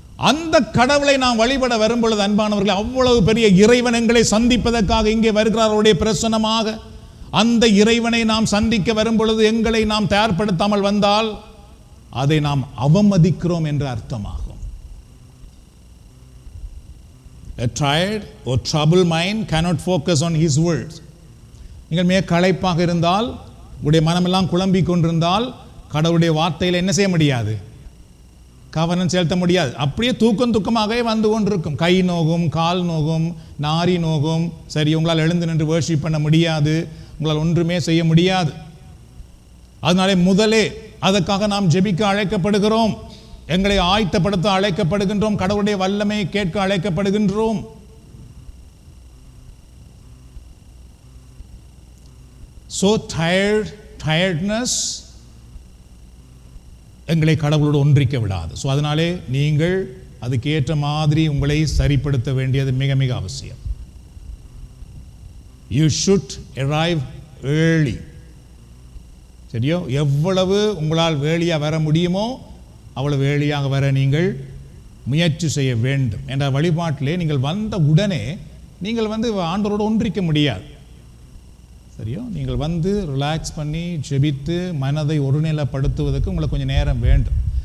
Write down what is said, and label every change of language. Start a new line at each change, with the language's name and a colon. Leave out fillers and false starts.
Tamil: அந்த கடவுளை நாம் வழிபட வரும் பொழுது அன்பானவர்களே, அவ்வளவு பெரிய இறைவன் எங்களை சந்திப்பதற்காக இங்கே வருகிறார் அவருடைய பிரசன்னமாக. அந்த இறைவனை நாம் சந்திக்க வரும் பொழுது எங்களை நாம் தயார்படுத்தாமல் வந்தால் அதை நாம் அவமதிக்கிறோம் என்று அர்த்தமாகும்.
English: A tired or troubled mind cannot focus on his words.
Tamil: நீங்கள் மிக களைப்பாக இருந்தால், உங்களுடைய மனமெல்லாம் குழம்பிக் கொண்டிருந்தால் கடவுளுடைய வார்த்தையில் என்ன செய்ய முடியாது? கவனம் செலுத்த முடியாது. அப்படியே தூக்கமாகவே வந்து கொண்டிருக்கும். கை நோகும், கால் நோகும், நாரி நோகும். சரி, உங்களால் எழுந்து நின்று வர்ஷிப் பண்ண முடியாது, உங்களால் ஒன்றுமே செய்ய முடியாது. அதனாலே முதலே அதற்காக நாம் ஜெபிக்க அழைக்கப்படுகிறோம், எங்களை ஆயத்தப்படுத்த அழைக்கப்படுகின்றோம், கடவுளுடைய வல்லமையை கேட்க அழைக்கப்படுகின்றோம்.
English: So tiredness
Tamil: எங்களை கடவுளோடு ஒன்றிக்க விடாது. ஸோ அதனாலே நீங்கள் அதுக்கேற்ற மாதிரி உங்களை சரிப்படுத்த வேண்டியது மிக மிக அவசியம்.
English: You should arrive early.
Tamil: சரியோ? எவ்வளவு உங்களால் வேலையாக வர முடியுமோ அவ்வளவு வேலையாக வர நீங்கள் முயற்சி செய்ய வேண்டும். என்ற வழிபாட்டிலே நீங்கள் வந்த உடனே நீங்கள் ஆண்டவரோடு ஒன்றிக்க முடியாது. சரியோ? நீங்கள் ரிலாக்ஸ் பண்ணி ஜெபித்து மனதை ஒருநிலைப்படுத்துவதற்கு உங்களுக்கு கொஞ்சம் நேரம் வேண்டும்.